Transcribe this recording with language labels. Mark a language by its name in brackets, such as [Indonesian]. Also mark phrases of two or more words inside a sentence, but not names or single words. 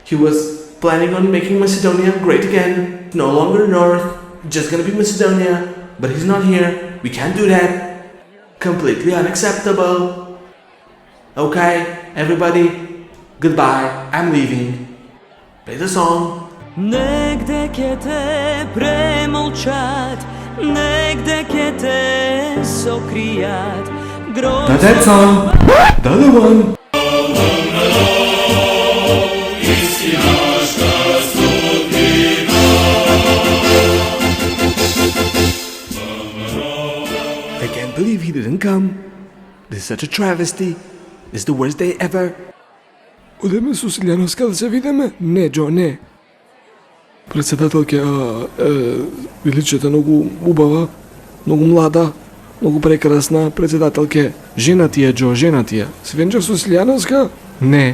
[English] He was planning on making Macedonia great again. No longer North, just going to be Macedonia. But he's not here. We can't do that. Completely unacceptable. Okay, everybody, goodbye. I'm leaving. Play the song. [Macedonian] Негде ќе те премолчат, негде ќе те сокријат. [English] Not that song. The other one. I can't believe he didn't come. This is such a travesty. This is the worst day ever. [Macedonian] Одеме со Силјановска да се видиме? Не, Џо, не. Председателке, величата многу убава, многу млада, многу прекрасна председателке. Жена ти е, Џо, жена ти е. Се венчав со Силјановска? Не.